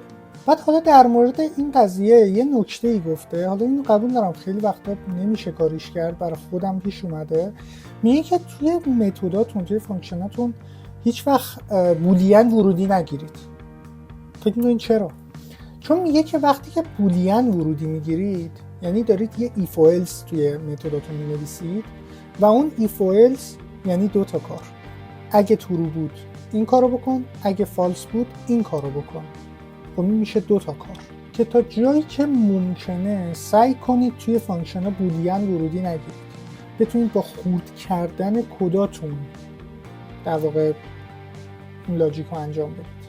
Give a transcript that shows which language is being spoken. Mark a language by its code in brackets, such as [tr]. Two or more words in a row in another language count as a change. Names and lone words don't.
[fa] بعد حالا در مورد این قضیه یه نکته‌ای گفته، حالا اینو قبول دارم خیلی وقتا نمیشه کاریش کرد، برای خودم پیش اومده. میگه که توی متداتون، توی فانکشناتون هیچ وقت بولین ورودی نگیرید. فکر می‌کنید چرا؟ چون میگه که وقتی که بولین ورودی میگیرید یعنی دارید یه [en] if or else [fa] توی متداتون مینویسید و اون [en] if or else [fa] یعنی دو تا کار. اگه ترو بود این کارو بکن، اگه فالس بود این کارو بکن. خب این میشه دو تا کار که تا جایی که ممکنه سعی کنید توی فانکشن ها بولین ورودی نگیرید، بتونید با خورد کردن کداتون در واقع این لاجیک رو انجام بدید.